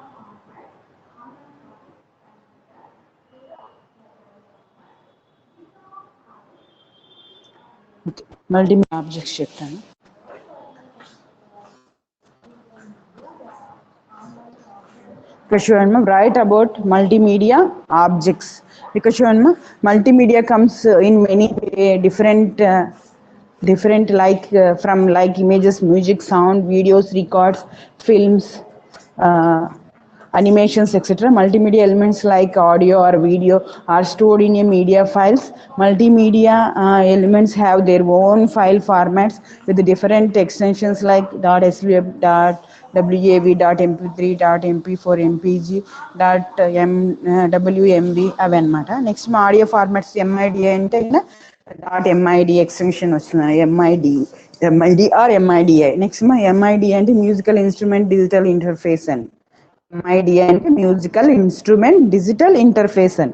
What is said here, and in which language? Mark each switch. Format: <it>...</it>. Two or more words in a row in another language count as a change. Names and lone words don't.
<en>multimedia objects</en> <te>చెప్తాను. ఇక్కడ చూడండి</te> <en>write about multimedia objects.</en> <te>ఇక్కడ చూడండి</te> <en>multimedia comes in many different like from like images, music, sound, videos, records, films, uh, animations, etc. Multimedia elements like audio or video are stored in a media files. Multimedia elements have their own file formats with different extensions like .swf, .wav, .mp3, .mp4, mpg, .wmv</en> <te>అవి అనమాట. నెక్స్ట్ మా</te> <en>audio formats</en> <te>ఎంఐడి అంటే .mid ఎక్స్టెన్షన్ వస్తుంది,</te> <en>MID or MIDI.</en> <te>నెక్స్ట్ మా ఎంఐడి అంటే</te> <en>musical instrument digital interface</en> <te>అని. MIDI అంటే</te> <en>musical instrument digital interface</en> <te>అని.</te>